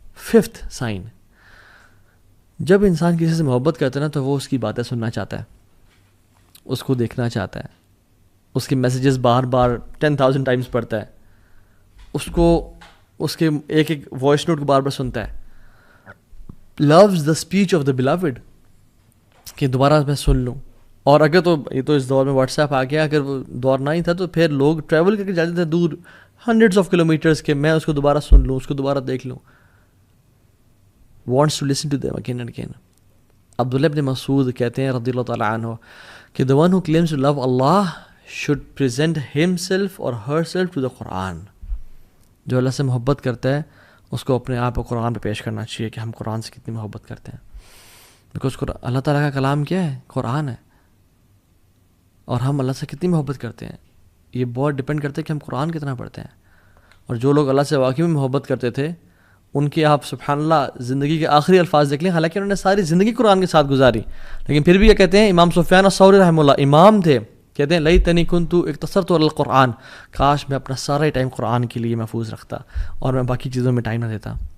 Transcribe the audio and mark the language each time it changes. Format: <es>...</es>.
<ur>5th sign, جب انسان کسی سے محبت کرتا ہے نا تو وہ اس کی باتیں سننا چاہتا ہے, اس کو دیکھنا چاہتا ہے, اس کے میسیجز بار بار 10,000 ٹائمز پڑھتا ہے, اس کو اس کے ایک ایک وائس نوٹ کو بار بار سنتا ہے.</ur> <en>loves the speech of the beloved,</en> <ur>کہ دوبارہ میں سن لوں. اور اگر تو یہ تو اس دور میں واٹس ایپ آ گیا, اگر وہ دور نہ ہی تھا تو پھر لوگ ٹریول کر کے جاتے تھے دور ہنڈریڈس آف کلومیٹرز کے, میں اس کو دوبارہ سن لوں, اس کو دوبارہ دیکھ لوں.</ur> <en>wants to listen to them again and again.</en> <ur>عبداللہ ابن مسعود کہتے ہیں رضی اللہ تعالیٰ عنہ کہ</ur> <en>the one who claims to love Allah should present himself or herself to the Quran.</en> <ur>جو اللہ سے محبت کرتا ہے اس کو اپنے آپ کو قرآن پہ پیش کرنا چاہیے کہ ہم قرآن سے کتنی محبت کرتے ہیں. بیکاز اللہ تعالیٰ کا کلام کیا ہے؟ قرآن ہے. اور ہم اللہ سے کتنی محبت کرتے ہیں یہ بہت ڈپینڈ کرتا ہے کہ ہم قرآن کتنا پڑھتے ہیں. اور جو لوگ اللہ سے واقعی میں محبت کرتے تھے ان کی آپ سبحان اللہ زندگی کے آخری الفاظ دیکھ لیں, حالانکہ انہوں نے ساری زندگی قرآن کے ساتھ گزاری, لیکن پھر بھی یہ کہتے ہیں, امام سفیان الثوری رحمہ اللہ امام تھے, کہتے ہیں</ur> <ar>لیتنی کنت اقتصرت علی القرآن,</ar> <ur>کاش میں اپنا سارا ٹائم قرآن کے لیے محفوظ رکھتا اور میں باقی چیزوں میں ٹائم نہ دیتا.</ur>